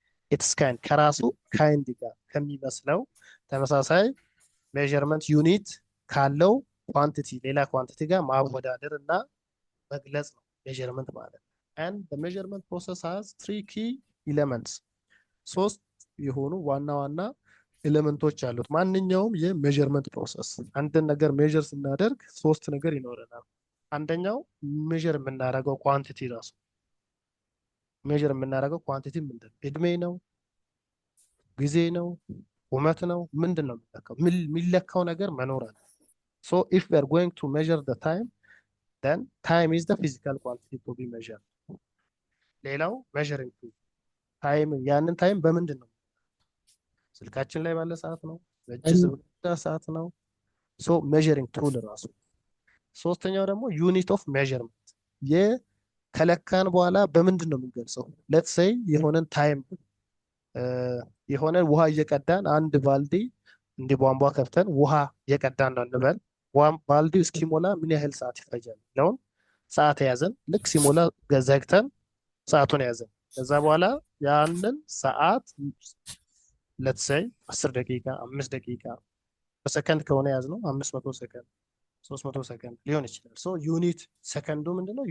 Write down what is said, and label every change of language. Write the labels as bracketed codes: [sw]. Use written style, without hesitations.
[en] Its kind [am] ከራሱ ካይንድ ጋር ከሚመስለው ተመሳሳይ ሜዠርመንት ዩኒት ካለው ኳንቲቲ ሌላ ኳንቲቲ ጋር ማወዳደር እና መግለጽ ነው ሜዠርመንት ማለት። [en] and the measurement process has 3 key elements። [am] ሶስት የሆኑ ዋና ዋና ኤሌመንቶች አሉት ማንኛውም የሜዠርመንት ፕሮሰስ። አንድን ነገር ሜዠር ስናደርግ ሶስት ነገር ይኖረናል። አንደኛው ሜዠር የምናደርገው ኳንቲቲ ራሱ ሜዠር የምናደርገው ኳንቲቲ ምንድን ነው? እድሜ ነው? ጊዜ ነው? ቁመት ነው? ምንድን ነው የሚለካው? የሚለካው ነገር መኖር አለ። [en] so if we are going to measure the time, then time is the physical quantity to be measured። ሌላው measuring tool ታይም፣ [am] ያንን ታይም በምንድን ነው? ስልካችን ላይ ባለ ሰዓት ነው? በእጅ ዝምታ ሰዓት ነው? ሶ ሜዠሪንግ ቱል ራሱ። ሶስተኛው ደግሞ ዩኒት ኦፍ ሜዠርመንት፣ የከለካን በኋላ በምንድን ነው የምንገልጸው? ሌትስ ሴይ የሆነን ታይም የሆነ ውሃ እየቀዳን አንድ ባልዲ እንዲህ ቧንቧ ከፍተን ውሃ እየቀዳን ነው እንበል። ባልዲው እስኪሞላ ምን ያህል ሰዓት ይፈጃል የሚለውን ሰዓት ያዘን። ልክ ሲሞላ ዘግተን ሰዓቱን ያዘን። ከዛ በኋላ ያንን ሰዓት ሌትስ ሴይ 10 ደቂቃ 5 ደቂቃ በሰከንድ ከሆነ ያዝነው 500 ሰከንድ 300 ሰከንድ ሊሆን ይችላል። ሶ ዩኒት ሰከንዱ ምንድነው?